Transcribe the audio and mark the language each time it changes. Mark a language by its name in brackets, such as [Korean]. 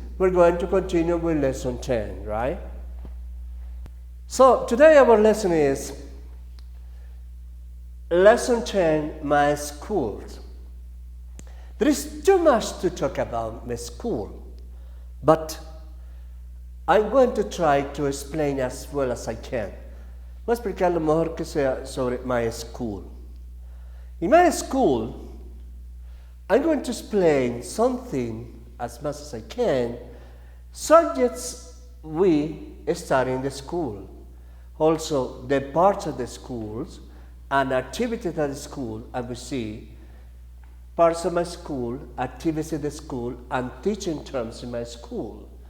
[English] We're going to continue with lesson 10, right? So today our lesson is lesson 10, my school. There is too much to talk about my school, but I'm going to try to explain as well as I can. [Spanish] Voy a explicar lo mejor que sea sobre my school. [English] In my school, I'm going to explain something as much as I can, subjects we study in the school, also the parts of the schools and activities at the school, and we see parts of my school, activities at the school, and teaching terms in my school.